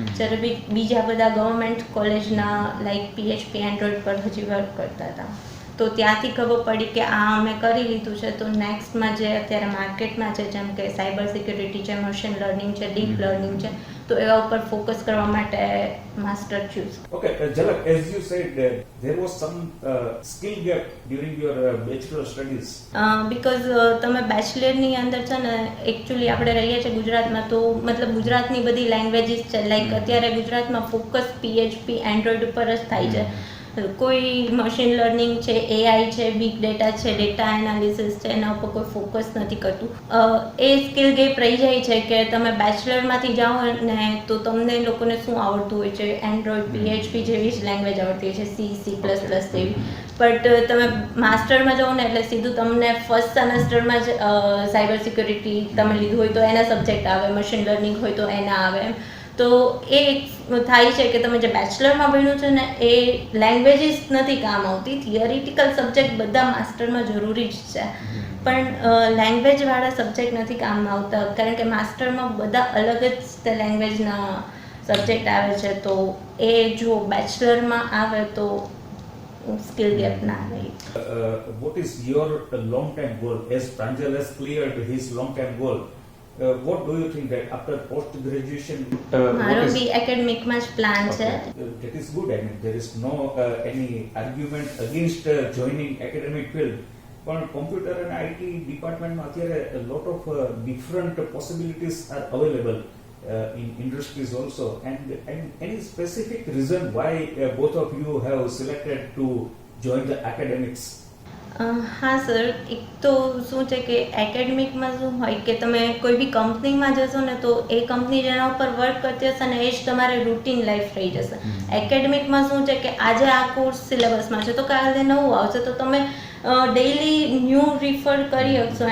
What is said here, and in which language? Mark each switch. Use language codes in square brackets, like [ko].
[gu] જ્યારે બીજા બધા ગવર્મેન્ટ કોલેજના લાઈક PHP એન્ડ્રોઈડ પર હજી વર્ક કરતા હતા, તો ત્યાંથી ખબર પડી કે આ અમે કરી લીધું છે, તો નેક્સ્ટમાં જે અત્યારે માર્કેટમાં છે જેમ કે સાયબર સિક્યુરિટી છે, મશીન લર્નિંગ છે, ડીપ લર્નિંગ છે, તો એવા ઉપર ફોકસ કરવા માટે master choose. [en] Okay, Jalak, as you said, there was some skill gap during your bachelor studies. [gu] Because તમે બેચલરની અંદર છે ને, એકચ્યુઅલી આપણે રહીએ છીએ ગુજરાતમાં, તો મતલબ ગુજરાતની બધી લેંગ્વેજીસ છે, લાઈક અત્યારે ગુજરાતમાં ફોકસ PHP એન્ડ્રોઈડ ઉપર જ થાય છે. કોઈ મશીન લર્નિંગ છે, AI છે, બિગ ડેટા છે, ડેટા એનાલિસિસ છે, એના ઉપર કોઈ ફોકસ નથી કરતું. એ સ્કિલ ગેપ રહી જાય છે કે તમે બેચલરમાંથી જાઓ ને તો તમને લોકોને શું આવડતું હોય છે, એન્ડ્રોઈડ PHP જેવી જ લેંગ્વેજ આવડતી હોય છે, C++ જેવી. બટ તમે માસ્ટરમાં જાઓ ને એટલે સીધું તમને ફર્સ્ટ સેમેસ્ટરમાં જ સાયબર સિક્યુરિટી તમે લીધું હોય તો એના સબ્જેક્ટ આવે, મશીન લર્નિંગ હોય તો એના આવે એમ. તો એ થાય છે કે તમે જે બેચલરમાં ભણ્યું છે ને એ લેંગ્વેજીસ નથી કામ આવતી. થિયરિટિકલ સબ્જેક્ટ બધા માસ્ટરમાં જરૂરી જ છે, પણ લેંગ્વેજવાળા સબ્જેક્ટ નથી કામમાં આવતા, કારણ કે માસ્ટરમાં બધા અલગ જ તે લેંગ્વેજના સબ્જેક્ટ આવે છે, તો એ જો બેચલરમાં આવે તો સ્કિલ ગેપ ના રહે. [en] What is your long-term goal? As Pranjal has cleared his long-term goal, what do you think that after post-graduation? [gu] મારો બી એકેડમિકમાં જ પ્લાન છે. [en] That is good. I mean, there is no any argument against joining academic field. [gu] પણ computer અને IT ડિપાર્ટમેન્ટમાં અત્યારે [en] a lot of different possibilities are available in industries also. And any specific reason why both of you have selected to join the academics? [gu] હા sir, એક તો શું છે કે એકેડમિકમાં શું હોય કે તમે કોઈ બી કંપનીમાં જશો ને તો એ કંપની જેના ઉપર વર્ક કરતી હશે ને એ જ તમારે રૂટીન લાઈફ રહી જશે. એકેડમિકમાં શું છે કે આજે આ કોર્સ સિલેબસમાં છે તો કાલે નવું આવશે, તો તમે ડેઈલી ન્યૂ રિફર કરી શકશો.